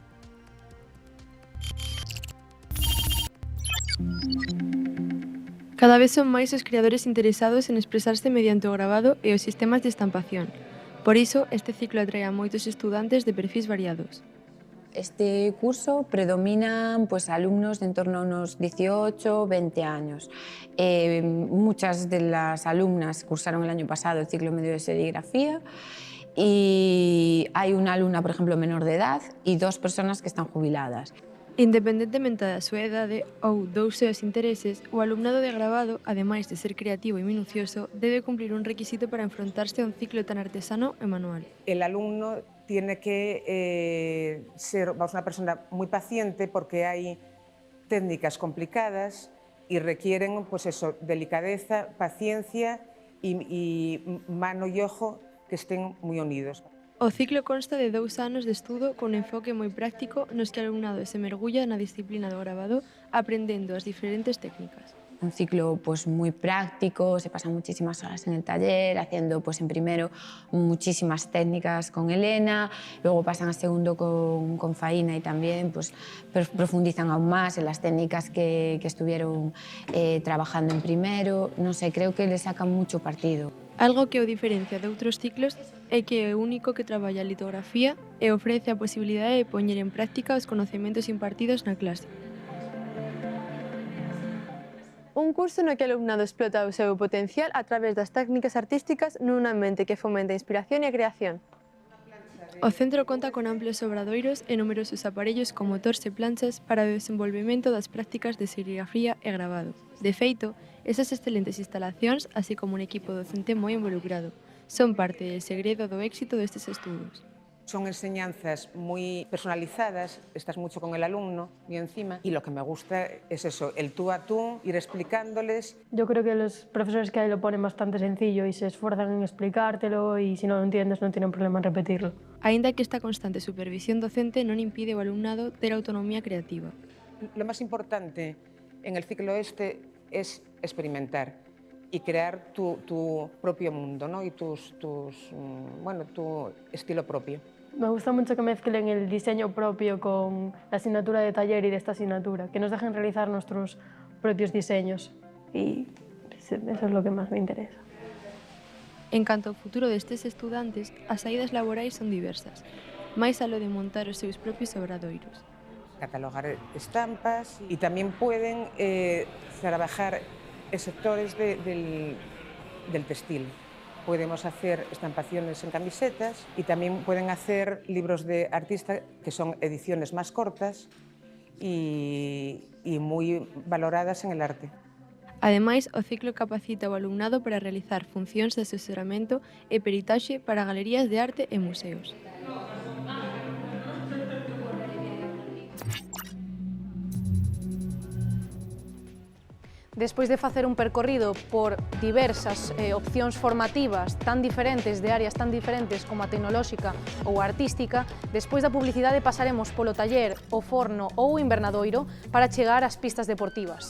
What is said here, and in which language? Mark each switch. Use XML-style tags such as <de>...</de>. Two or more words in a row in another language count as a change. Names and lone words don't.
<gl>Cada vez son máis os creadores interesados en expresarse mediante o gravado e os sistemas de estampación. Por iso, este ciclo atrae a moitos estudantes de perfis variados.</gl> <es>Este curso predominan alumnos de en torno a unos 18, 20 años. Muchas de las alumnas cursaron el año pasado el ciclo medio de serigrafía y hay una alumna, por ejemplo, menor de edad y 2 personas que están jubiladas.</es> <gl>Independentemente da súa idade ou dos seus intereses, o alumnado de gravado, ademais de ser creativo e minucioso, debe cumplir un requisito para enfrontarse a un ciclo tan artesano e manual.</gl> <es>El alumno tiene que ser una persona muy paciente porque hay técnicas complicadas y requieren delicadeza, paciencia y mano y ojo que estén muy unidos.</es> <gl>O ciclo consta de 2 anos de estudo con enfoque moi práctico nos que o alumnado se mergulla na disciplina do gravado aprendendo as diferentes técnicas.</gl> <es>Un ciclo muy práctico, se pasan muchísimas horas en el taller, haciendo en primero muchísimas técnicas con Elena, luego pasan a segundo con Faina y también profundizan aún más en las técnicas que estuvieron trabajando en primero. No sé, creo que le sacan mucho partido.</es> <gl>Algo que o diferencia de outros ciclos é que é o único que traballa a litografía e ofrece a posibilidade de poñer en práctica os coñecementos impartidos na clase. Un curso no que o alumnado explota o seu potencial a través das técnicas artísticas nun ambiente que fomenta a inspiración e a creación. O centro conta con amplios obradoiros e numerosos aparellos con motores e planchas para o desenvolvemento das prácticas de serigrafía e gravado. De feito, esas excelentes instalacións, así como un equipo docente moi involucrado, son parte del segredo do éxito destes estudos.</gl> <es>Son enseñanzas muy personalizadas, estás mucho con el alumno y encima, y lo que me gusta es eso, el tú a tú, ir explicándoles. Yo creo que los profesores que hay lo ponen bastante sencillo y se esfuerzan en explicártelo y si no lo entiendes no tienen problema en repetirlo.</es> <gl>Aínda que esta constante supervisión docente non impide ao alumnado ter autonomía creativa.</gl> <es>Lo más importante en el ciclo es experimentar y crear tu propio mundo, ¿no? Y tu estilo propio. Me gusta mucho que mezclen el diseño propio con la asignatura de taller y de esta asignatura, que nos dejen realizar nuestros propios diseños y eso es lo que más me interesa.</es> <gl>En canto ao futuro destes estudantes, as saídas laborais son diversas, máis aló de montar os seus propios obradoiros.</gl> <es>Catalogar estampas y también pueden trabajar en sectores del textil. Podemos hacer estampaciones en camisetas y también pueden hacer libros de artista que son ediciones más cortas y muy valoradas en el arte.</es> <gl>Ademais, o ciclo capacita o alumnado para realizar funcións de asesoramento e peritaxe para galerías de arte e museos. Despois de facer un percorrido por diversas opcións formativas tan diferentes, de áreas tan diferentes como a tecnolóxica ou a artística, despois da publicidade pasaremos polo taller, o forno ou o invernadoiro para chegar ás pistas deportivas.</gl>